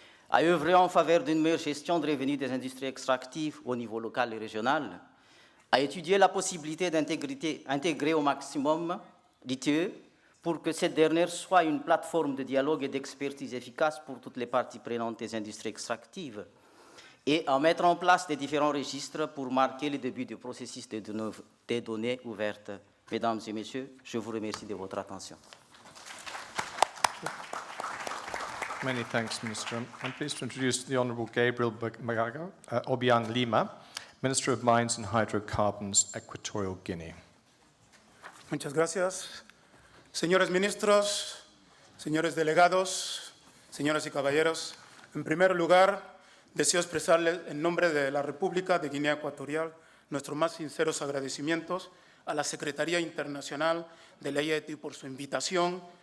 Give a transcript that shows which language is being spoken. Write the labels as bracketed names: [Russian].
[French] à œuvrer en faveur d'une meilleure gestion de revenus des industries extractives au niveau local et régional, à étudier la possibilité d'intégrer au maximum l'ITE pour que cette dernière soit une plateforme de dialogue et d'expertise efficace pour toutes les parties prenantes des industries extractives, et à mettre en place des différents registres pour marquer le début du processus des données ouvertes. Mesdames et Messieurs, je vous remercie de votre attention. [English] Many thanks, Minister. I'm pleased to introduce the Honourable Gabriel Obiang Lima, Minister of Mines and Hydrocarbons, Equatorial Guinea. [Spanish] Muchas gracias. Señores ministros, señores delegados, señoras y caballeros, en primer lugar, deseo expresarles en nombre de la República de Guinea Ecuatorial nuestros más sinceros agradecimientos a la Secretaría Internacional de la EITI por su invitación,